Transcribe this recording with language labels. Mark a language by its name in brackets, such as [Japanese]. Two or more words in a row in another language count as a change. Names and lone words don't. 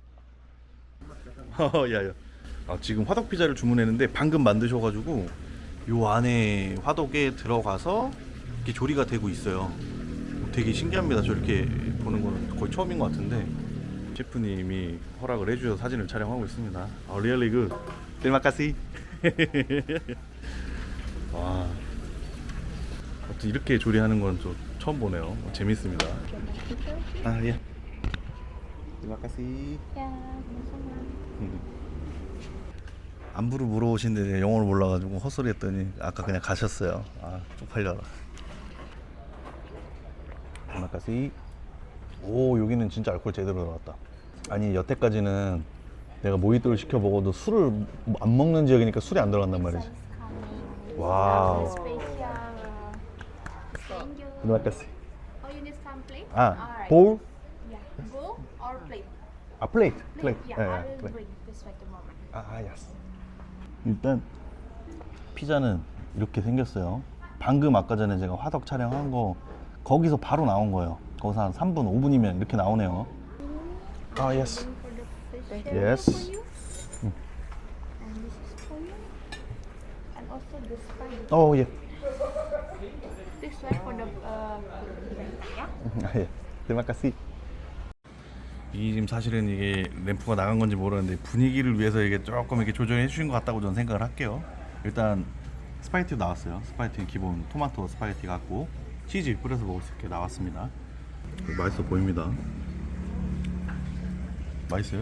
[Korean] 야야. 지금 화덕 피자를 주문했는데 방금 만드셔가지고 요 안에 화덕에 들어가서 이렇게 조리가 되고 있어요. 되게 신기합니다. 저렇게 보는 거는 거의 처음인 것 같은데 셰프님이 허락을 해주셔서 사진을 촬영하고 있습니다. [English] Really good. [Indonesian] Terima kasih. [Korean] 와, 아무튼 이렇게 조리하는 건 좀 처음 보네요. 재밌습니다. 예. [Indonesian] Terima kasih. [Korean] 안부를 물어보신데 영어를 몰라가지고 헛소리 했더니 아까 그냥 가셨어요. 쪽팔려라. [Indonesian] Terima kasih. [Korean] 오, 여기는 진짜 알코올 제대로 들어갔다. 아니 여태까지는 내가 모히또를 시켜 먹어도 술을 안 먹는 지역이니까 술이 안 들어간단 말이지. 와우. [Indonesian] Terima kasih. [English] Oh, you need some plate? bowl? Yeah. Bowl or plate? plate. Plate. Yeah, I will plate. bring this way tomorrow. yes. [Korean] 일단 피자는 이렇게 생겼어요. 방금 아까 전에 제가 화덕 촬영한 거 거기서 바로 나온 거예요. 거기서 한 3분, 5분이면 이렇게 나오네요. [English] yes. Yes. For you. And this is for you. And also this one. [Korean] 예. [English] This one for the yeah. [Korean] 예. [Indonesian] Terima kasih. [Korean] 이 지금 사실은 이게 램프가 나간 건지 모르는데 분위기를 위해서 이게 조금 이렇게 조정해 주신 것 같다고 저는 생각을 할게요. 일단 스파게티 나왔어요. 스파게티 기본 토마토 스파게티 같고 치즈 뿌려서 먹을 수 있게 나왔습니다. 맛있어 보입니다. 맛있어요?